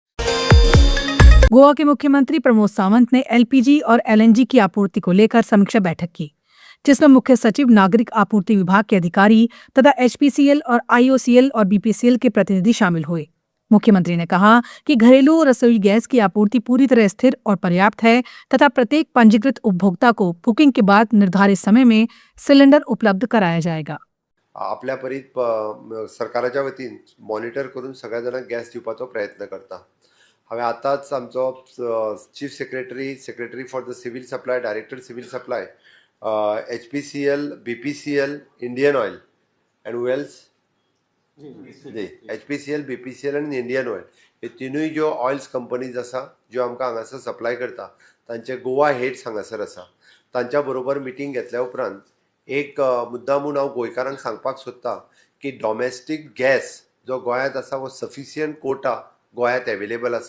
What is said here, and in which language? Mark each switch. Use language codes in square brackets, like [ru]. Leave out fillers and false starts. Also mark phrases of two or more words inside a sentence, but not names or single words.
[hi] गोवा के मुख्यमंत्री प्रमोद सावंत ने एलपीजी और एलएनजी की आपूर्ति को लेकर समीक्षा बैठक की, जिसमें मुख्य सचिव, नागरिक आपूर्ति विभाग के अधिकारी तथा एचपीसीएल और आईओसीएल और बीपीसीएल के प्रतिनिधि शामिल हुए। मुख्यमंत्री ने कहा कि घरेलू रसोई गैस की आपूर्ति पूरी तरह स्थिर और पर्याप्त है तथा प्रत्येक पंजीकृत उपभोक्ता को बुकिंग के बाद निर्धारित समय में सिलेंडर उपलब्ध कराया जाएगा। [kok] आपल्या परीत सरकाराच्या वतीन मॉनिटर करून सगळ्या जाणांक गॅस दिवपाचो प्रयत्न करता। हांवें आतांच आमचो [en] Chief Secretary for the Civil Supply, Director Civil Supply, [kok] HPCL, BPCL, इंडियन ऑयल [en] and who else [kok] HPCL, BPCL आनी इंडियन ऑयल, हे तिनूय ज्यो [en] oils companies [kok] आसा ज्यो आमकां हांगासर सप्लाय करता, तांचे गोवा हेड्स हांगासर आसा। तांच्या बरोबर मिटींग घेतल्या उपरांत एक मुद्दामून हांव गोंयकारांक सांगपाक सोदतां की [en] domestic gas [kok] जो गोंयांत आसा वो [en] sufficient quota [kok] गोंयांत एवेलेबल आसा।